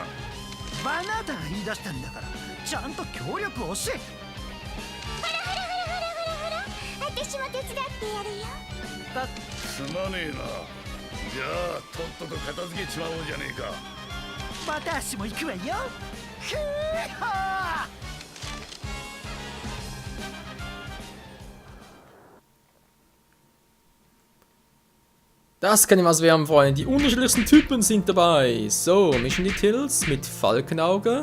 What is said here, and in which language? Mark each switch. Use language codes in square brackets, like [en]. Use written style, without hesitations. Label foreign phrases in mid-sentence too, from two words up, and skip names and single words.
[ja] あなたが言い出したんだからちゃんと協力をし。ほら私も手伝ってやるよ。すまねえな。じゃあとっとと片付けちまおうじゃねえか。私も行くわよ。 [de] Das kann was werden, Freunde. Die unterschiedlichsten Typen sind dabei. So, Mission Details mit Falkenauge.